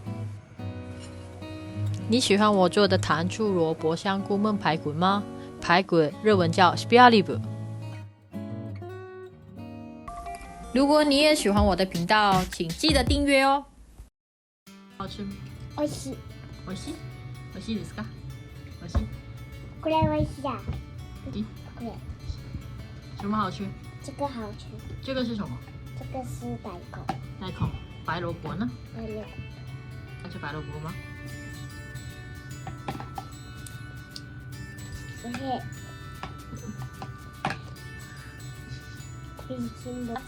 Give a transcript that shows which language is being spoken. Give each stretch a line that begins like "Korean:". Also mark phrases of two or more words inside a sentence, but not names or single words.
Chinese: 你喜欢我做的糖醋萝卜香菇焖排骨吗？排骨日文叫 spialibu。如果你也喜欢我的频道，请记得订阅哦。好吃吗？
Japanese: 美味しい。美味しい？美味しいですか？美味しい？これ美味しいだ。これ。
Chinese: 什么好吃？这个好吃。这个是什么？这个是大根。大根。白萝卜呢？白萝卜。要吃白萝卜吗？不是。可以亲的。